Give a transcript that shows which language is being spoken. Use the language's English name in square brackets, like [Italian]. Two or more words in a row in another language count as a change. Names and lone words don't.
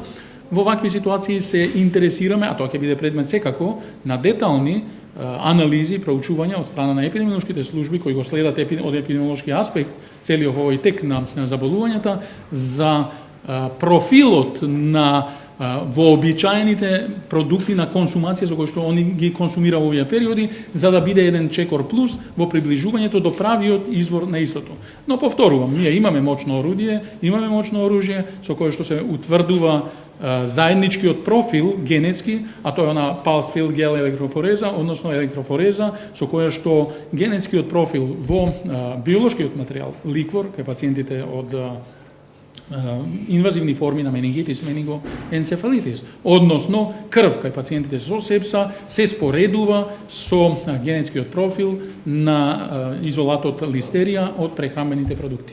[Macedonian] Во вакви ситуации се интересираме, а тоа ќе биде предмет секако, на детални анализи, проучувања од страна на епидемиолошките служби кои го следат од епидемиолошки аспект целиот овој тек на заболувањата за профилот на вообичаените продукти на консумација за кои што они ги консумира во овие периоди, за да биде еден чекор плюс во приближувањето до правиот извор на истото. Но повторувам, ние имаме мощно орудие, имаме мощно оружје со кое што се утврдува заедничкиот профил генетски, а тоа е она [English] pulsed field gel [Macedonian] електрофореза, односно електрофореза со која што генетскиот профил во биолошкиот материјал, ликвор, кај пациентите од инвазивни форми на менингитис, менинgoенцефалитис, односно крв кај пациентите со сепса се споредува со генетскиот профил на изолатот листерија од прехранбените продукти.